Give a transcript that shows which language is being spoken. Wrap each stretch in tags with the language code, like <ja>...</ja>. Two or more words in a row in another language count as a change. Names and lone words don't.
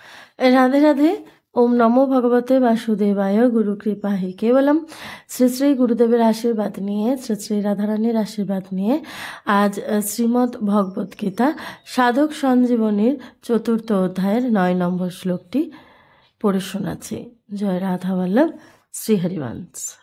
<sa>राधे राधे। ओम नमो भगवते वासुदेवाय। गुरु कृपा हि केवलम।</sa> <bn>শ্রী শ্রী গুরুদেবের আশীর্বাদ নিয়ে, শ্রী শ্রী রাধারানীর আশীর্বাদ নিয়ে আজ শ্রীমদ্ ভগবত গীতা সাধক সঞ্জীবনীর ৪র্থ অধ্যায়ের ৯ নম্বর শ্লোকটি পড়ে শোনাচ্ছি। জয় রাধা বল্লভ, শ্রীহরিবংশ।</bn>